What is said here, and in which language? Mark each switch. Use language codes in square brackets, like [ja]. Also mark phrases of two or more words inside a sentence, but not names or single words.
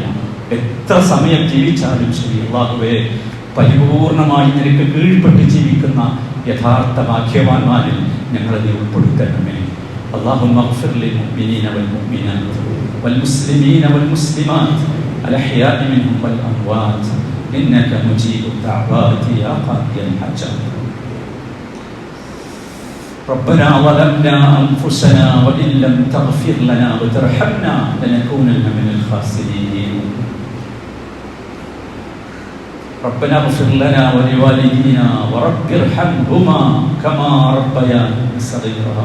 [ml] എത്ര സമയം ജീവിച്ചാലും ശരി അല്ലാഹുവേ, പരിപൂർണമായി നിനക്ക് കീഴ്പ്പെട്ട് ജീവിക്കുന്ന യഥാർത്ഥ ഭാഗ്യവാന്മാരിൽ ഞങ്ങളെ നീ ഉൾപ്പെടുത്തണമേ. [ar] اللهم اغفر للمؤمنين والمؤمنات والمسلمين والمسلمات الأحياء منهم والأموات إنك مجيب الدعوات يا قاضي الحاجات. ربنا ظلمنا أنفسنا وإن لم تغفر لنا وترحمنا لنكونن من الخاسرين. ربنا اغفر لنا ولوالدينا ورب ارحمهما كما ربيانا صغيرا.